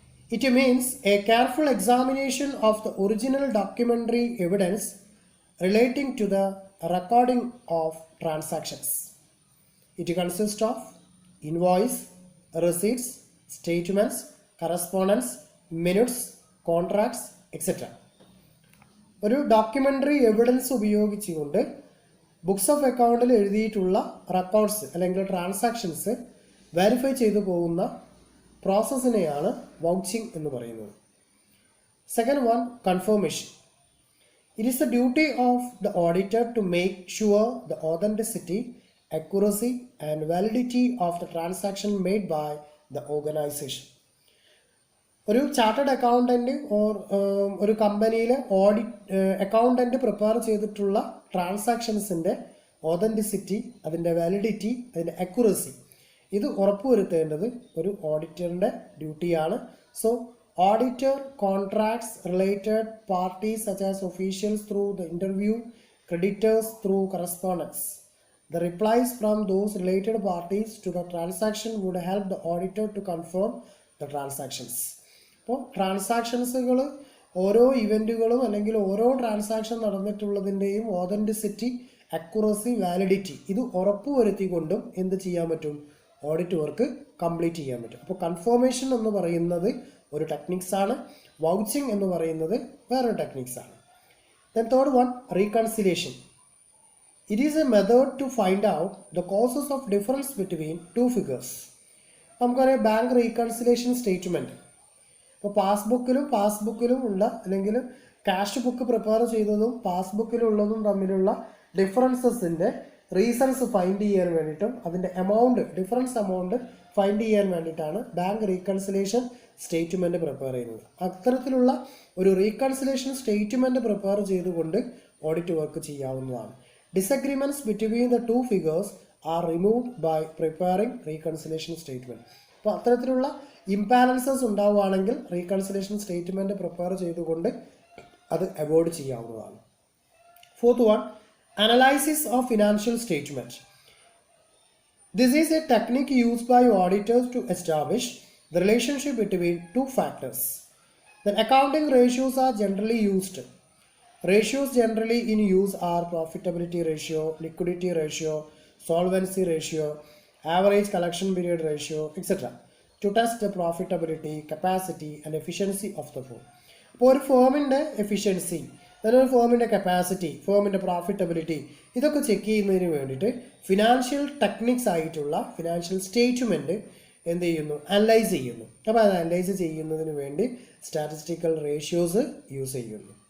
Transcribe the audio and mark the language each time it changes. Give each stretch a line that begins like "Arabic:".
English: It means a careful examination of the original documentary evidence relating to the recording of transactions. It consists of invoice, receipts, statements, correspondence, minutes, contracts, etc.
Malayalam: ഒരു documentary evidence ഉപയോഗിച്ചുകൊണ്ട് books of അക്കൗണ്ടിൽ എഴുതിയിട്ടുള്ള records അല്ലെങ്കിൽ transactions verify ചെയ്തു പോകുന്ന പ്രോസസ്സിനെയാണ് vouching എന്ന് പറയുന്നത്.
English: Second one, confirmation. It is the duty of the auditor to make sure the authenticity, accuracy and validity of the transaction made by the organisation.
Malayalam: ഒരു chartered accountant or ഒരു കമ്പനിയിലെ accountant prepare ചെയ്തിട്ടുള്ള ട്രാൻസാക്ഷൻസിൻ്റെ authenticity, അതിൻ്റെ validity, അതിൻ്റെ accuracy, ഇത് ഉറപ്പുവരുത്തേണ്ടത് ഒരു ഓഡിറ്ററിൻ്റെ ഡ്യൂട്ടിയാണ്.
English: So auditor contracts related parties such as officials through the interview, creditors through correspondence, The replies from those related parties to the transaction would help the auditor to confirm the transactions.
Malayalam: അപ്പോൾ ട്രാൻസാക്ഷൻസുകൾ ഓരോ ഇവൻറ്റുകളും അല്ലെങ്കിൽ ഓരോ transaction നടന്നിട്ടുള്ളതിൻ്റെയും authenticity, accuracy, validity ഇത് ഉറപ്പുവരുത്തിക്കൊണ്ടും എന്ത് ചെയ്യാൻ പറ്റും? Audit work complete ചെയ്യാൻ പറ്റും. അപ്പോൾ കൺഫർമേഷൻ എന്ന് പറയുന്നത് ഒരു ടെക്നിക്സാണ്, വൗച്ചിങ് എന്ന് പറയുന്നത് വേറൊരു ടെക്നിക്സാണ്.
English: Then third one, reconciliation. It is a method to find out the causes of difference between two figures.
Malayalam: നമുക്കറിയാം ബാങ്ക് റീകൺസിലേഷൻ സ്റ്റേറ്റ്മെൻറ്റ്. ഇപ്പോൾ പാസ്ബുക്കിലും ഉള്ള അല്ലെങ്കിൽ ക്യാഷ് ബുക്ക് പ്രിപ്പയർ ചെയ്തതും പാസ്ബുക്കിലുള്ളതും തമ്മിലുള്ള ഡിഫറൻസസിൻ്റെ റീസൺസ് ഫൈൻഡ് ചെയ്യാൻ വേണ്ടിയിട്ടും അതിൻ്റെ ഡിഫറൻസ് എമൗണ്ട് ഫൈൻഡ് ചെയ്യാൻ വേണ്ടിയിട്ടാണ് ബാങ്ക് റീകൺസിലേഷൻ സ്റ്റേറ്റ്മെൻറ്റ് പ്രിപ്പയർ ചെയ്യുന്നത്. അത്തരത്തിലുള്ള ഒരു റീകൺസിലേഷൻ സ്റ്റേറ്റ്മെൻറ്റ് പ്രിപ്പയർ ചെയ്തുകൊണ്ട് ഓഡിറ്റ് വർക്ക് ചെയ്യാവുന്നതാണ്.
English: Disagreements between the two figures are removed by preparing reconciliation statement.
Malayalam: അപ്പോൾ അത്തരത്തിലുള്ള ഇംബാലൻസസ് ഉണ്ടാവുകയാണെങ്കിൽ റീകൺസിലേഷൻ സ്റ്റേറ്റ്മെൻറ്റ് പ്രിപ്പയർ ചെയ്തുകൊണ്ട് അത് അവോയ്ഡ് ചെയ്യാവുന്നതാണ്.
English: Fourth one, analysis of financial statement. This is a technique used by auditors to establish the relationship between two factors. The accounting ratios are generally used. Ratios generally in use are profitability ratio, liquidity ratio, solvency ratio, average collection period ratio, etc. to test the profitability, capacity and efficiency of the firm.
Malayalam: അപ്പോൾ ഒരു ഫേമിൻ്റെ efficiency, ഒരു ഫേമിൻ്റെ capacity, ഫേമിൻ്റെ profitability ഇതൊക്കെ check ചെയ്യുന്നതിന് വേണ്ടിയിട്ട് financial techniques ആയിട്ടുള്ള financial statement എന്ത് ചെയ്യുന്നു? Analyse ചെയ്യുന്നു. അപ്പോൾ അത് അനലൈസ് ചെയ്യുന്നതിന് വേണ്ടി സ്റ്റാറ്റിസ്റ്റിക്കൽ റേഷ്യോസ് യൂസ് ചെയ്യുന്നു.